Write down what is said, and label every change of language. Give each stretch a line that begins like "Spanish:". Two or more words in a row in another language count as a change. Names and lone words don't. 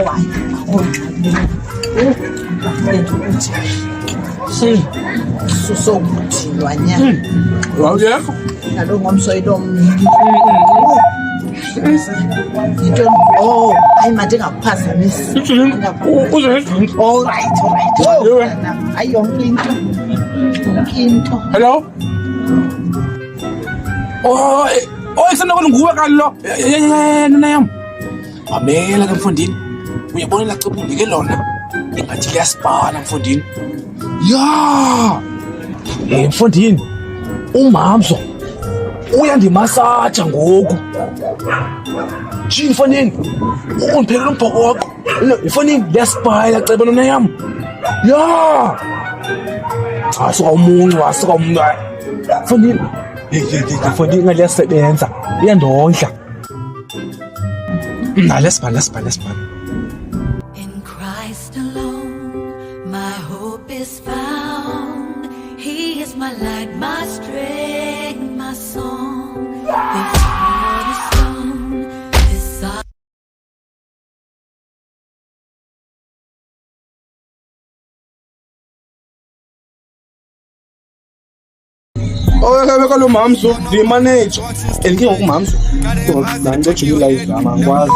Xhosa: Susonguthiwanyana Awuyekho? nalo ngomsoyilo omningi into hayi mandingakuphazamisi. Alright. Hayi yonke into. Hello? Isanokona nguwe kalo. Nana yam. Mamela ke mfondini. Uyabona la cebo undike lona. Ingathi liyasibhala mfondini. Mfondini. Umamzo uyandimasaja ngoku. Jini mfondini. Undiphelela umbhokoko. Mfondini liyasibhala cebo nana yam. Asuka umuntu. Mfondini. Mfondini ngaliyasebenza. Iyandondla.
English: Let's ban. In Christ alone, my hope is found. He is my light, my strength, my song. This cornerstone, this
Xhosa: Kaloku lo mamzo ndiyimaneja andike ngokumamzo nandincejula izama ngikwazi